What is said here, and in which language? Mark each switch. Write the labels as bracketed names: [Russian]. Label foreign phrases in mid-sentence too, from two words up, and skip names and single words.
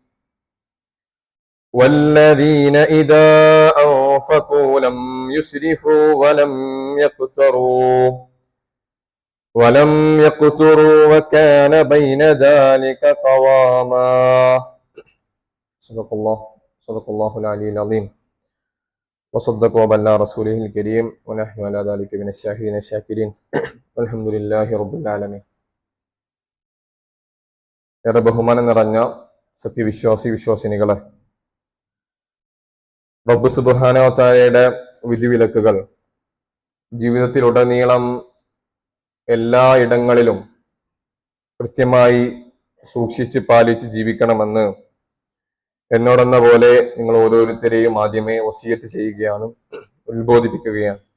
[Arabic] والذين إذا أنفقوا لم يسرفوا ولم يقتروا وكان بين ذلك قواما. صدق الله العلي العظيم وصدق وبلغ رسوله الكريم ونحن على ذلك من الشاهدين الشاكرين والحمد لله رب العالمين. [Malayalam] ഏറെ ബഹുമാനം നിറഞ്ഞ വിശ്വാസിനികളെ, [Arabic] رب سبحانه وتعالى [Malayalam] വിധിവിലക്കുകൾ ജീവിതത്തിലുടനീളം എല്ലാ ഇടങ്ങളിലും കൃത്യമായി സൂക്ഷിച്ച് പാലിച്ച് ജീവിക്കണമെന്ന് എന്നോടെന്ന പോലെ നിങ്ങൾ ഓരോരുത്തരെയും ആദ്യമേ വസിയത്ത് ചെയ്യുകയാണ്, ഉത്ബോധിപ്പിക്കുകയാണ്.